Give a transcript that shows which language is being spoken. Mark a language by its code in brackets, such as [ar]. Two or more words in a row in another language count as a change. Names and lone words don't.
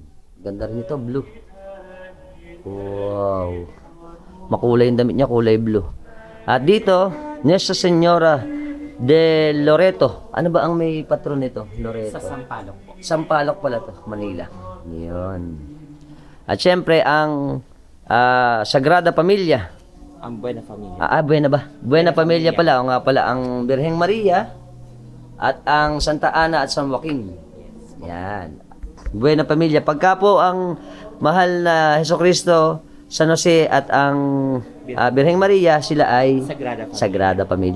[tl] Ganda rin ito, blue. Wow. Makulay yung damit niya, kulay blue. At dito, Nuestra Señora de Loreto. Ano ba ang may patron nito? Loreto. Sa Sampaloc po. Sampaloc pala to, Manila. Yun. At syempre, ang Sagrada Familia. Ang Buena Familia. Buena ba? Buena Familia pala. O nga pala, ang Birheng Maria at ang Santa Ana at San Joaquin. Yan. Buena Familia. Pagka po ang mahal na Hesukristo, San Jose at ang Birheng Maria, sila ay Sagrada Familia.